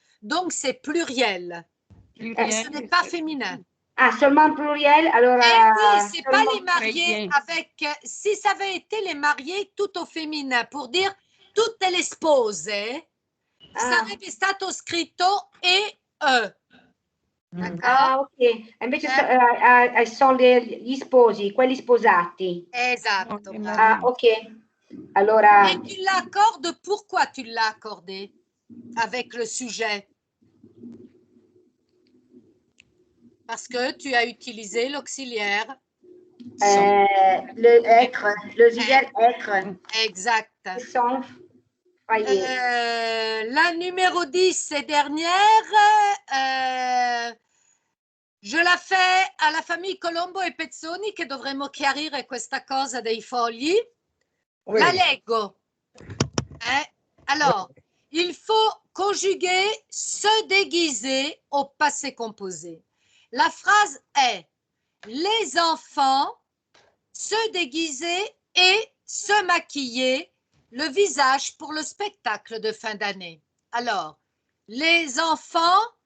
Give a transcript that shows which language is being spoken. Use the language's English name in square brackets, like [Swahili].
[French] Donc, c'est pluriel. Ce n'est pas féminin. Ah, seulement pluriel, alors... oui, c'est pas les mariés avec... Si ça avait été les mariés tout au féminin, pour dire [Italian] tutte le spose, sarebbe stato scritto E-E. [French] Ah, ok. [Italian] Invece sono gli sposi, quelli sposati. Esatto. Ah, ok. Allora... [French] Et tu l'accordes, pourquoi tu l'as accordé avec le sujet? Parce que tu as utilisé l'auxiliaire. Le être, l'auxiliaire être. Exact. Sont frayés. La numéro 10 et dernière, je la fais [Italian] alla famille Colombo e Pezzoni che dovremmo chiarire questa cosa dei fogli. [French] Oui. [Italian] La leggo. [French] Alors, il faut conjuguer se déguiser au passé composé. La phrase est « Les enfants se déguisaient et se maquillaient le visage pour le spectacle de fin d'année. » Alors, les enfants...